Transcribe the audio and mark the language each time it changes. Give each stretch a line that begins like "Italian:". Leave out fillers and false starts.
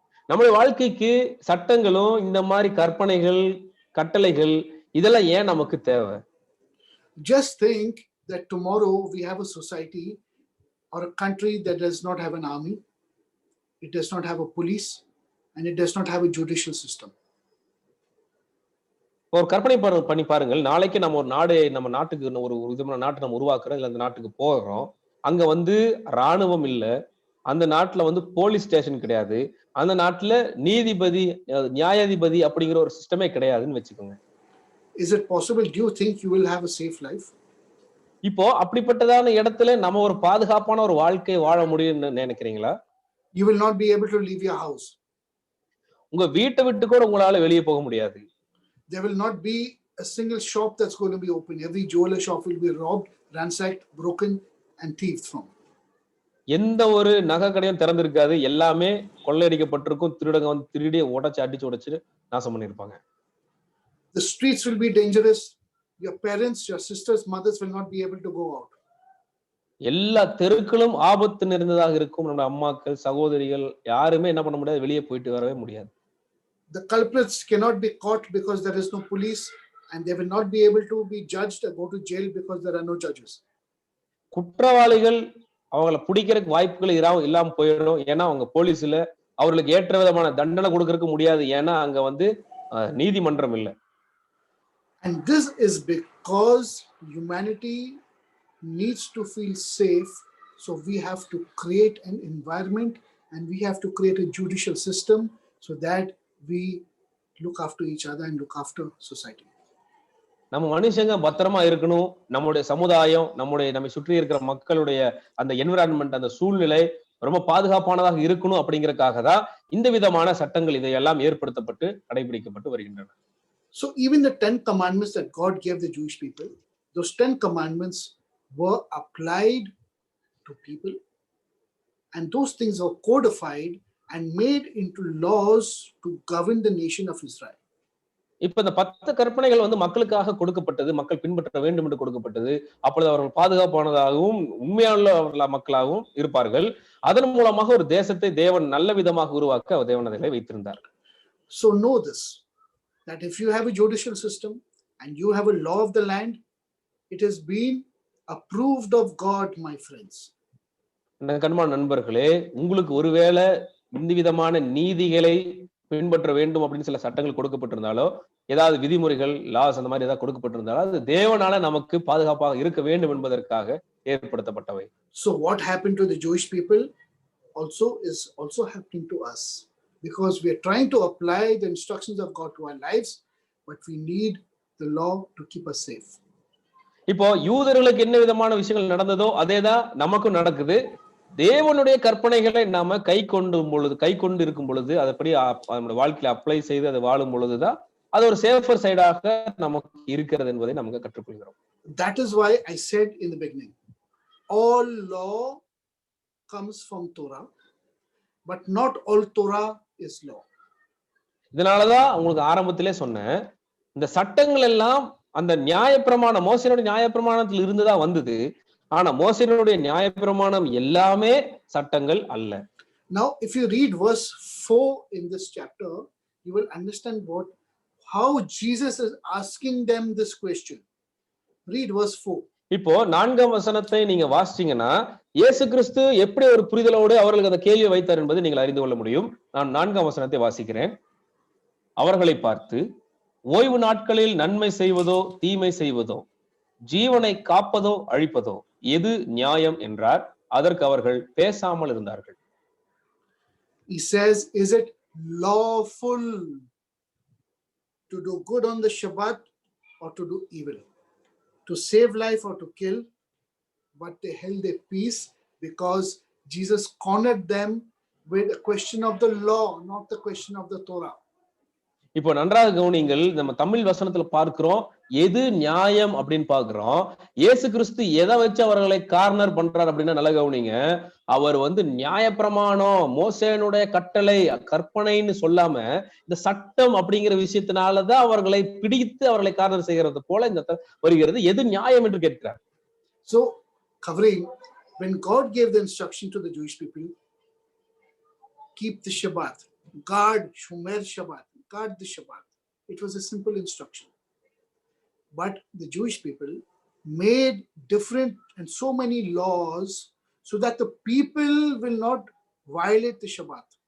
Tamil: நம்முடைய வாழ்க்கைக்கு சட்டங்களும் இந்த மாதிரி கற்பனைகள், கட்டளைகள் இதெல்லாம் ஏன் நமக்கு தேவை?
English: Just think that tomorrow we have a society or a country that does not have an army, it does not have a police, and it does not have a judicial system.
Tamil: ஒரு கற்பனை பண்ணி பாருங்கள். நாளைக்கு நம்ம நம்ம நாட்டுக்கு ஒரு விதமான நாட்டை நம்ம உருவாக்குறோம், இல்ல அந்த நாட்டுக்கு போகிறோம். அங்க வந்து ராணுவம் இல்ல, அந்த நாட்டுல வந்து போலீஸ் ஸ்டேஷன் கிடையாது, அந்த நாட்டுல நீதிபதி, நியாயாதிபதி அப்படிங்கிற ஒரு சிஸ்டமே கிடையாதுன்னு வச்சுக்கோங்க.
English: Is it possible? Do you think you will have a safe life?
Tamil: இப்போ அப்படிப்பட்டதான இடத்துல நம்ம ஒரு பாதுகாப்பான ஒரு வாழ்க்கை வாழ முடியும்னு நினைக்கிறீங்களா?
English: You will not be able to leave your house.
Tamil: உங்க வீட்டை விட்டு கூட உங்களால வெளியே போக முடியாது.
English: There will not be a single shop that's going to be open. Every jeweler shop will be robbed, ransacked, broken, and thieved from.
Tamil: எந்த ஒரு நகை கடையும் திறந்திருக்காது. எல்லாமே கொள்ளையடிக்கப்பட்டிருக்கும். திருடங்க வந்து திருடி அடிச்சு நாசம் பண்ணிருப்பாங்க.
English: The streets will be dangerous. Your parents, your sisters, mothers will not be able to go out.
Tamil: எல்லா தெருக்களும் ஆபத்து நிறைந்ததாக இருக்கும். நம்ம அம்மாக்கள், சகோதரிகள் யாருமே என்ன பண்ண முடியாது, வெளியே போயிட்டு வரவே முடியாது.
English: The culprits cannot be caught because there is no police, and they will not be able to be judged or go to jail because there are no judges.
Tamil: குற்றவாளிகள் அவங்கள பிடிக்கிறதுக்கு வாய்ப்புகள் இல்லாம போயிடும். ஏன்னா அவங்க போலீஸ்ல அவர்களுக்கு ஏற்ற விதமான தண்டனை கொடுக்கறதுக்கு முடியாது. ஏன்னா அங்க வந்து நீதிமன்றம் இல்லை.
English: And this is because humanity needs to feel safe. So we have to create an environment and we have to create a judicial system so that we look after each other and look after society.
Tamil: நம்ம மனுஷங்க பத்திரமா இருக்கணும். நம்முடைய சமுதாயம், நம்மை சுற்றி இருக்கிற மக்களுடைய அந்த என்விரான்மெண்ட், அந்த சூழ்நிலை ரொம்ப பாதுகாப்பானதாக இருக்கணும் அப்படிங்கறதுக்காக தான் இந்த விதமான சட்டங்கள் இதையெல்லாம் ஏற்படுத்தப்பட்டு கடைபிடிக்கப்பட்டு வருகின்றன.
English: So even the 10 commandments that God gave the Jewish people, those 10 commandments were applied to people, and those things were codified and made into laws to govern the nation of Israel.
Tamil: இப்ப இந்த 10 கற்பனைகள் வந்து மக்களுக்காக கொடுக்கப்பட்டது, மக்கள் பின்பற்ற வேண்டும் என்று கொடுக்கப்பட்டது. அப்பொழுது அவர்கள் பாதுகாப்பானதாகவும் உண்மையான மக்களாகவும் இருப்பார்கள். அதன் மூலமாக ஒரு தேசத்தை தேவன் நல்ல விதமாக உருவாக்க தேவன் அதை வைத்திருந்தார்.
English: So know this, that if you have a judicial system and you have a law of the land, it has been approved of God, my friends.
Tamil: கண்பான நண்பர்களே, உங்களுக்கு ஒருவேளை இந்த விதமான நீதிகளை பின்பற்ற வேண்டும் அப்படின்னு சில சட்டங்கள் கொடுக்கப்பட்டிருந்தாலோ, ஏதாவது விதிமுறைகள் லாஸ் அந்த மாதிரி ஏதாவது கொடுக்கப்பட்டிருந்தாலோ, அது தேவனால நமக்கு பாதுகாப்பாக இருக்க வேண்டும் என்பதற்காக ஏற்படுத்தப்பட்டவை.
English: So what happened to the Jewish people is also happening to us, because we are trying to apply the instructions of God to our lives, but we need the law to keep us safe.
Tamil: இப்போ யூதர்களுக்கு என்ன விதமான விஷயங்கள் நடந்ததோ அதேதான் நமக்கும் நடக்குது. தேவனுடைய கற்பனைகளை நாம கை கொண்டு இருக்கும் பொழுது, அதப்படி நம்முடைய வாழ்க்கையில அப்ளை செய்து அதை வாழும் பொழுதுதான் அது ஒரு சேஃபர் சைடாக நமக்கு இருக்கிறது என்பதை நமக்கு கற்றுக்கொள்கிறோம்.
English: That is why I said in the beginning, all law comes from Torah, but not all Torah is law.
Tamil: இதனாலதான் உங்களுக்கு ஆரம்பத்திலே சொன்னேன், இந்த சட்டங்கள் எல்லாம் அந்த நியாயப்பிரமாணம், மோசேயினுடைய நியாயப்பிரமாணத்தில் இருந்துதான் வந்தது. ஆனா மோசேயினுடைய நியாயப்பிரமாணம் எல்லாமே சட்டங்கள் அல்ல.
English: Now if you read verse 4 in this chapter, you will understand how Jesus is asking them this question. Read verse 4.
Tamil: இப்போ 4ஆம் வசனத்தை நீங்க வாசிச்சீங்கன்னா, இயேசு கிறிஸ்து எப்படி ஒரு புரிதலோடு அவர்களுக்கு அந்த கேள்வியை வைத்தார் என்பதை நீங்கள் அறிந்து கொள்ள முடியும். நான் 4ஆம் வசனத்தை வாசிக்கிறேன். அவர்களை பார்த்து, ஓய்வு நாட்களில் நன்மை செய்வதோ தீமை செய்வதோ, ஜீவனை காப்பதோ அழிப்பதோ எது நியாயம் என்றார். அதற்கு அவர்கள் பேசாமல் இருந்தார்கள்.
English: He says, is it lawful to do good on the Shabbat or to do evil, to save life or to kill? But they held their peace because Jesus cornered them with a question of the law, not the question of the Torah.
Tamil: இப்போ நன்றாக கவனிங்கள். நம்ம தமிழ் வசனத்துல பார்க்கிறோம், எது நியாயம் அப்படின்னு பாக்குறோம். இயேசு கிறிஸ்து எதை வச்சு அவர்களை கார்னர் பண்றார் அப்படின்னா நல்லா கவனிங்க. அவர் வந்து நியாயப்பிரமாணம், மோசேயினுடைய கட்டளை, கற்பனைன்னு சொல்லாம இந்த சட்டம் அப்படிங்கிற விஷயத்தினாலதான் அவர்களை பிடித்து அவர்களை கார்னர் செய்கிறது போல இந்த வருகிறது. எது நியாயம் என்று கேட்கிறார்.
English: So covering, when God gave the instruction to the Jewish people, keep the Shabbat, guard Shomer Shabbat, guard the Shabbat. It was a simple instruction. But the Jewish people made different and so many laws so that the people will not violate the Shabbat.